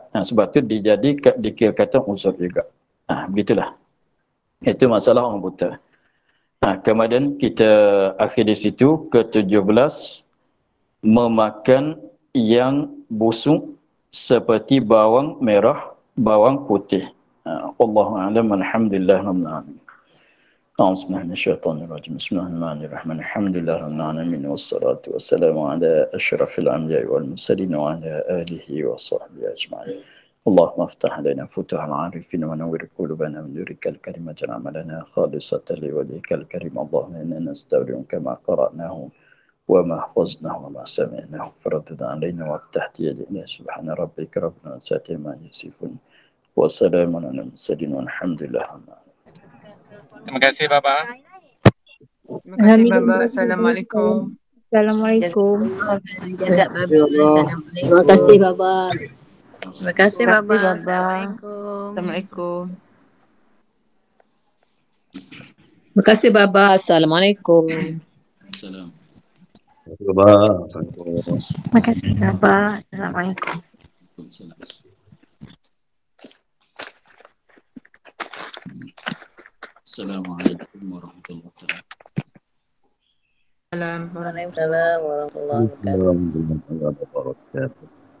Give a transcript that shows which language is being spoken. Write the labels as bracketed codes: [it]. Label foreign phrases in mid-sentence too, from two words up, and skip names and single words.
[ms] Sebab tu dikira kata unsur juga. Begitulah. Itu masalah orang buta. Kemudian kita akhir di situ ke-17, memakan yang busuk seperti bawang merah, bawang putih. [ar] والله أعلم. الحمد لله رب العالمين. بسم الله الرحمن الرحيم. الحمد لله رب العالمين والصلاة والسلام على أشرف الأنبياء والمرسلين وعلى آله وصحبه أجمعين. اللهم افتح علينا فتوح العارفين ونور قلوبنا من نورك الكريم واجعل عملنا خالصة لوجهك الكريم. اللهم إنا نستودعك كما قرأناه وما حفظناه وما سمعناه فردد علينا وافتح يدينا. سبحان ربك رب العزة عما يصفون وسلام على المرسلين والحمد لله رب العالمين. [ms] Terima kasih Baba. Terima kasih Baba. Assalamualaikum. Assalamualaikum. Jazak Baba. Assalamualaikum. Terima kasih Baba. Terima kasih Baba. Baba. Assalamualaikum. Assalamualaikum. Terima kasih Baba. Assalamualaikum. Salam. Baba. Terima kasih Baba. Assalamualaikum. [ar] السلام عليكم ورحمة الله وبركاته. وعليكم السلام ورحمة الله وبركاته. ورحمة الله وبركاته.